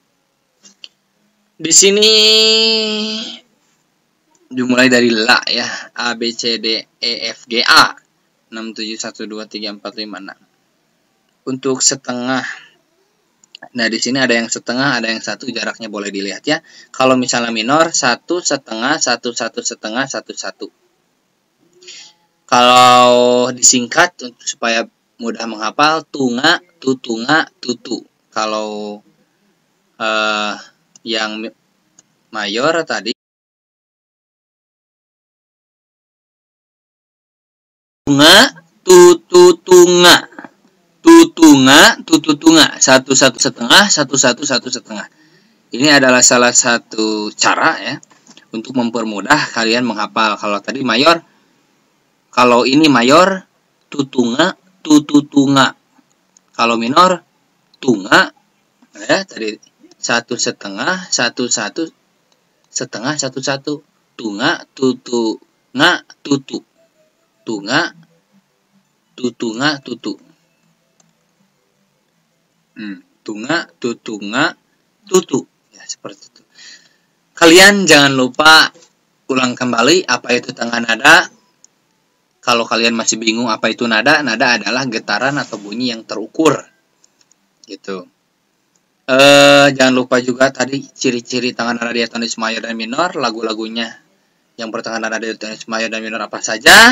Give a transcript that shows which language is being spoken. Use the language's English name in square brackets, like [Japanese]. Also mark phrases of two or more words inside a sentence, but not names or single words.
[Indonesian] Di sini dimulai dari La ya, A B C D E F G A 6 7 1 2 3 4 5 6. Untuk setengah, nah di sini ada yang setengah, ada yang satu, jaraknya boleh dilihat ya. Kalau misalnya minor 1 setengah 1 1 setengah 1 1. Kalau disingkat supaya mudah menghafal, tunga, tutunga, tutu. Kalau yang mayor tadi tunga, tutunga, tutunga, tutunga, 1 1 setengah, 1 1 1 setengah. Ini adalah salah satu cara ya untuk mempermudah kalian menghafal. Kalau tadi mayor, kalau ini mayor, tutunga, tutunga. Kalau minor, tunga, ya tadi 1 setengah, 1 1 setengah, 1 1. Tunga, tutunga, tutu. Tunga, tutunga, tutu. Tunga, tutunga, tutu. Ya, seperti itu. Kalian jangan lupa ulang kembali apa itu tengah nada. Kalau kalian masih bingung apa itu nada, nada adalah getaran atau bunyi yang terukur. Gitu. Jangan lupa juga tadi ciri-ciri tangan nada diatonis mayor dan minor, lagu-lagunya yang bertangan nada diatonis mayor dan minor apa saja.